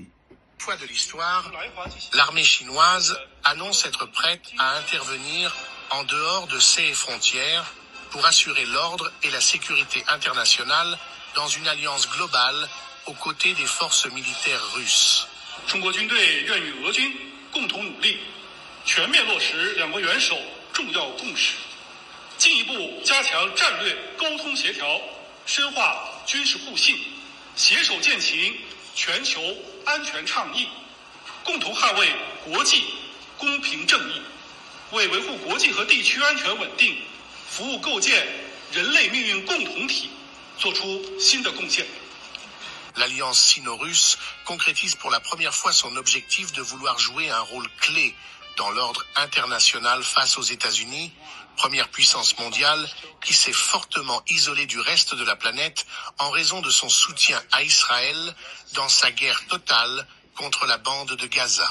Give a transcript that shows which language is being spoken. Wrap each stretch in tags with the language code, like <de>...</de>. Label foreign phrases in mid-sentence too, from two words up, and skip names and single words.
<fr>Fois de l'histoire, l'armée chinoise annonce être prête à intervenir en dehors de ses frontières pour assurer l'ordre et la sécurité internationale dans une alliance globale aux côtés des forces militaires russes.</fr> <zh>中国军队愿与俄军共同努力，全面落实两国元首重要共识，进一步加强战略沟通协调，深化军事互信，携手践行全球安全倡议，共同捍卫国际公平正义，为维护国际和地区安全稳定，服务构建人类命运共同体做出新的贡献。</zh> <fr>L'alliance sino-russe concrétise pour la première fois son objectif de vouloir jouer un rôle clé dans l'ordre international face aux États-Unis, première puissance mondiale qui s'est fortement isolée du reste de la planète en raison de son soutien à Israël dans sa guerre totale contre la bande de Gaza.</fr>